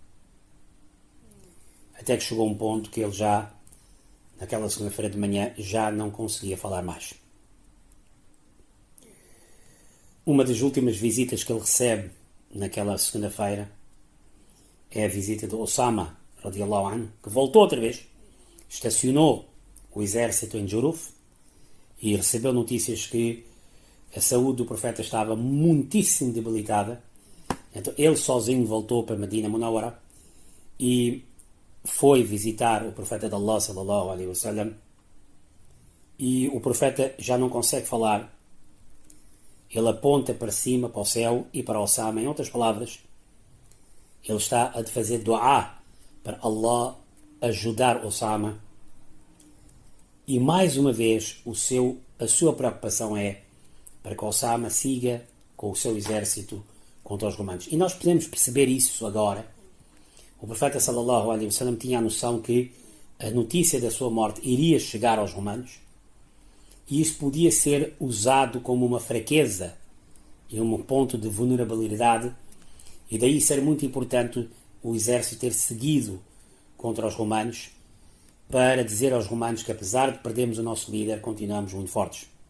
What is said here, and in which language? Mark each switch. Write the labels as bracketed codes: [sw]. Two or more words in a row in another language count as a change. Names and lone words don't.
[pt] Até que chegou um ponto que ele já, naquela segunda-feira de manhã, já não conseguia falar mais. Uma das últimas visitas que ele recebe naquela segunda-feira é a visita de Osama [ar] رضي الله عنه, [pt] que voltou outra vez, estacionou o exército em Juruf e recebeu notícias que a saúde do profeta estava muitíssimo debilitada. Então ele sozinho voltou para Medina Munawara e foi visitar o profeta de Allah [ar] صلى الله عليه وسلم [pt] e o profeta já não consegue falar. Ele aponta para cima, para o céu e para Osama. Em outras palavras, ele está a fazer dua para Allah ajudar Osama. E mais uma vez a sua preocupação é para que Osama siga com o seu exército contra os romanos. E nós podemos perceber isso agora. O profeta [ar] صلى الله عليه وسلم [pt] tinha a noção que a notícia da sua morte iria chegar aos romanos e isso podia ser usado como uma fraqueza e um ponto de vulnerabilidade, e daí ser muito importante o exército ter seguido contra os romanos para dizer aos romanos que, apesar de perdermos o nosso líder, continuamos muito fortes.